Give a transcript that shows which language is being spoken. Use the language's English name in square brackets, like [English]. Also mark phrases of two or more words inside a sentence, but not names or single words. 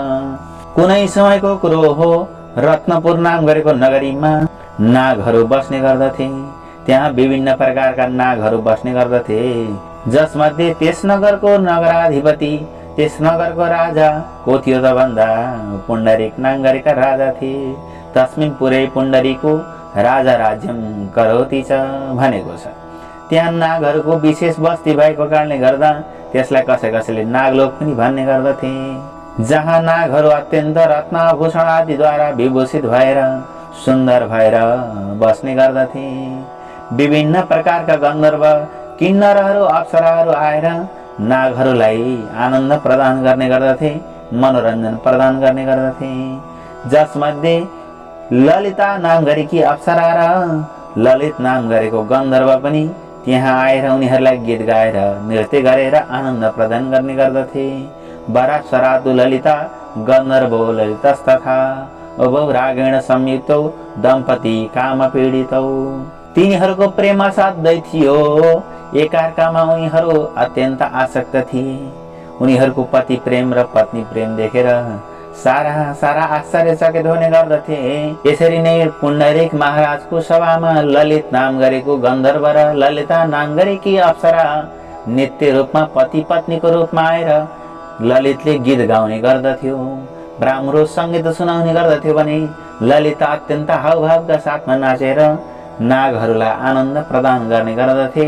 [Nepali] कुनै समयको कुरो हो, रत्नपुर नाम गरेको नगरीमा नागहरू बस्ने गर्दथे। त्यहाँ विभिन्न प्रकारका नागहरू बस्ने गर्दथे, जसमध्ये त्यस नगरको नगराधिपति, त्यस नगरको राजा को थियो त भन्दा पुण्डरीक नाम गरेका राजा थिए। [Sanskrit] तस्मिन् पुरै पुण्डरीको राजा राज्यम करोति च [Nepali] भनेको छ। त्यहाँ नागहरूको विशेष बस्ती भएको कारणले गर्दा त्यसलाई कसैले नागलोक पनि भन्ने गर्दथे, जहाँ नागहरू अत्यन्त रत्नभूषण आदिद्वारा विभूषित भएर सुन्दर भएर बस्ने गर्दथे। विभिन्न प्रकारका गन्धर्व, किन्नरहरू, अप्सराहरू आएर नागहरूलाई आनन्द प्रदान गर्ने गर्दथे, मनोरञ्जन प्रदान गर्ने गर्दथे। जसमध्ये ललिता नाम गरेकी अप्सरा र ललित नाम गरेको गन्धर्व पनि त्यहाँ आएर उनीहरूलाई गीत गाएर नृत्य गरेर आनन्द प्रदान गर्ने गर्दथे। [Sanskrit] वरासरातु ललिता गन्धर्वो ललितस्तथा उभौ रागेण संयुक्तौ दम्पति काम पीडितौ। [Nepali] तिनीहरूको प्रेम असाध्यै थियो, एकार्कामा उनीहरू अत्यन्त आसक्त थिए। उनीहरूको पति प्रेम र पत्नी प्रेम देखेर सारा आश्चर्यचकित हुने गर्दथे। यसरी नै पुण्डरीक महाराजको सभामा ललित नाम गरेको गन्धर्व र ललिता नाम गरेकी अप्सरा नित्य रूपमा पति पत्नीको रूपमा आएर ललितले गीत गाउने गर्दथ्यो, राम्रो सङ्गीत सुनाउने गर्दथ्यो भने ललिता अत्यन्त हावभावका साथमा नाचेर नागहरूलाई आनन्द प्रदान गर्ने गर्दथे।